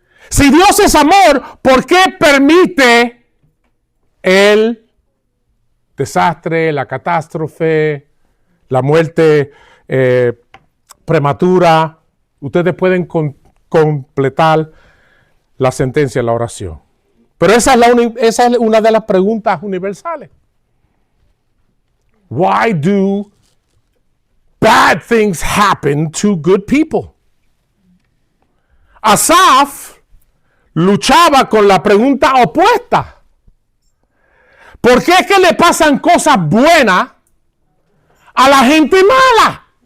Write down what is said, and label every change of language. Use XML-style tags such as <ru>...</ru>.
<es>Si Dios es amor, ¿por qué permite el desastre, la catástrofe, la muerte prematura? Ustedes pueden completar la sentencia, la oración. Pero esa es una de las preguntas universales.</es> <en>Why do bad things happen to good people?</en> <es>Asaf luchaba con la pregunta opuesta. ¿Por qué es que le pasan cosas buenas a la gente mala?</es>